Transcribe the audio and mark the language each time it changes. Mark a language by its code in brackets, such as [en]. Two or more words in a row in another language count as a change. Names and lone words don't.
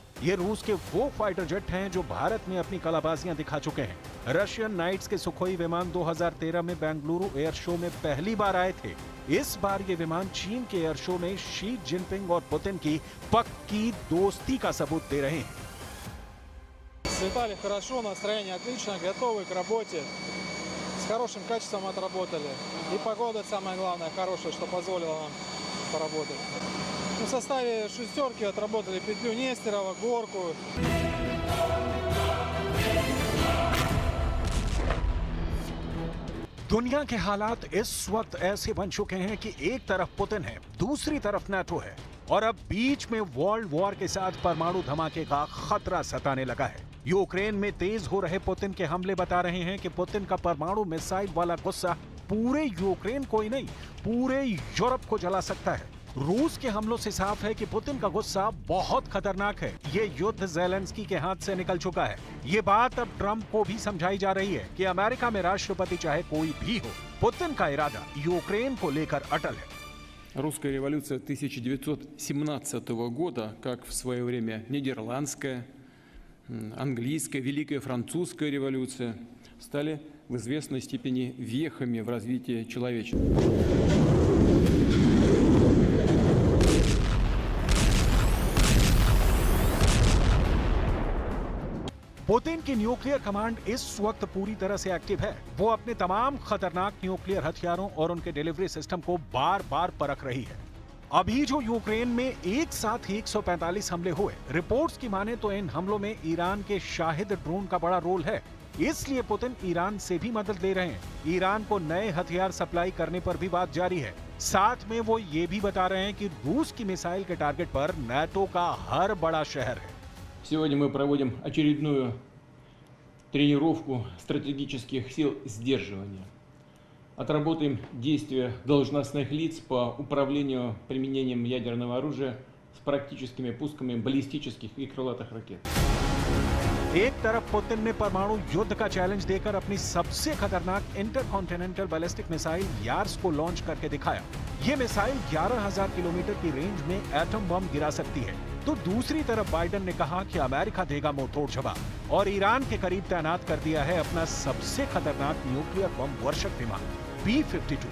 [hi] ये रूस के वो फाइटर जेट हैं जो भारत में अपनी कलाबाजियां दिखा चुके हैं। रशियन नाइट्स के सुखोई विमान 2013 में बेंगलुरु एयर शो में पहली बार आए थे। इस बार ये विमान चीन के एयर शो में शी जिनपिंग और पुतिन की पक्की दोस्ती का सबूत दे रहे हैं। [ru] Слетали хорошо, настроение отлично, готовы к работе. С хорошим качеством отработали. И погода самое главное хорошая, что позволило нам поработать. В составе шестерки отработали петлю Нестерова, горку. [hi] दुनिया के हालात इस वक्त ऐसे बन चुके हैं कि एक तरफ पुतिन है, दूसरी तरफ नाटो है और अब बीच में वर्ल्ड वॉर के साथ परमाणु धमाके का खतरा सताने लगा है। यूक्रेन में तेज हो रहे पुतिन के हमले बता रहे हैं कि पुतिन का परमाणु मिसाइल वाला गुस्सा पूरे यूक्रेन को ही नहीं, पूरे यूरोप को जला सकता है। रूस के हमलों से साफ है कि पुतिन का गुस्सा बहुत खतरनाक है। ये युद्ध ज़ेलेंस्की के हाथ से निकल चुका है। ये बात अब ट्रंप को भी समझाई जा रही है कि अमेरिका में राष्ट्रपति चाहे कोई भी हो, पुतिन का इरादा यूक्रेन को लेकर अटल है। [ru] Русская революция 1917 года, как в свое время нидерландская, английская, Великая Французская революция, стали в известной степени вехами в развитии человечества. [hi] पुतिन की न्यूक्लियर कमांड इस वक्त पूरी तरह से एक्टिव है। वो अपने तमाम खतरनाक न्यूक्लियर हथियारों और उनके डिलीवरी सिस्टम को बार बार परख रही है। अभी जो यूक्रेन में एक साथ 145 हमले हुए, रिपोर्ट्स की माने तो इन हमलों में ईरान के शाहिद ड्रोन का बड़ा रोल है। इसलिए पुतिन ईरान से भी मदद ले रहे हैं। ईरान को नए हथियार सप्लाई करने पर भी बात जारी है। साथ में वो ये भी बता रहे हैं कि रूस की मिसाइल के टारगेट पर नाटो का हर बड़ा शहर है। [ru] Сегодня мы проводим очередную тренировку стратегических сил сдерживания. Отработаем действия должностных лиц по управлению применением ядерного оружия с практическими пусками баллистических и крылатых ракет. [hi] एक तरफ पुतिन ने परमाणु युद्ध का चैलेंज देकर अपनी सबसे खतरनाक इंटरकॉन्टिनेंटल बैलिस्टिक मिसाइल यार्स को लॉन्च करके दिखाया। ये मिसाइल 11,000 किलोमीटर की रेंज में एटम बम गिरा सकती है। तो दूसरी तरफ बाइडेन ने कहा कि अमेरिका देगा मुंहतोड़ जवाब और ईरान के करीब तैनात कर दिया है अपना सबसे खतरनाक न्यूक्लियर बम वर्षक विमान B-52।